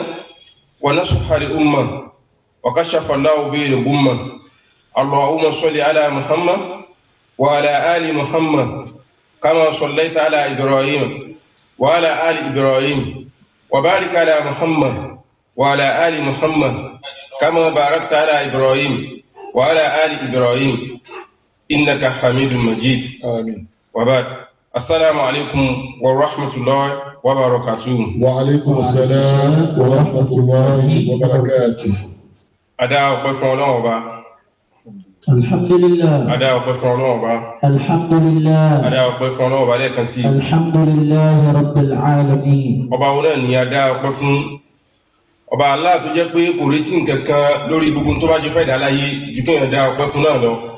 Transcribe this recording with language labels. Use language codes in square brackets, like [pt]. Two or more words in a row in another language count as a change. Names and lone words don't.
[ar] ونصح لأمة وكشف الله به الغمة اللهم صل على محمد وعلى آل محمد كما صليت على إبراهيم وعلى آل إبراهيم وبارك على محمد وعلى آل محمد كما باركت على إبراهيم وعلى آل إبراهيم إنك حميد مجيد. آمين. وبعد السلام عليكم ورحمة الله وبركاته. وعليكم السلام ورحمة الله وبركاته. [yo] Adá ọpẹ́ fún Ọlọ́run Ọba. [ar] Alhamdulillah. [yo] Adá ọpẹ́ fún Ọlọ́run Ọba. [ar] Alhamdulillah. [yo] Adá ọpẹ́ fún Ọlọ́run Ọba lẹ́ẹ̀kan sí. [ar] الحمد لله رب العالمين. [yo] Ọba wo náà ni adá ọpẹ́ fún. Ọba Allah tó jẹ́ pé kò retí nǹkan kan lórí gbogbo tó bá ṣe fẹ́ dá láyé ju kéèyàn dá ọpẹ́ fún náà lọ.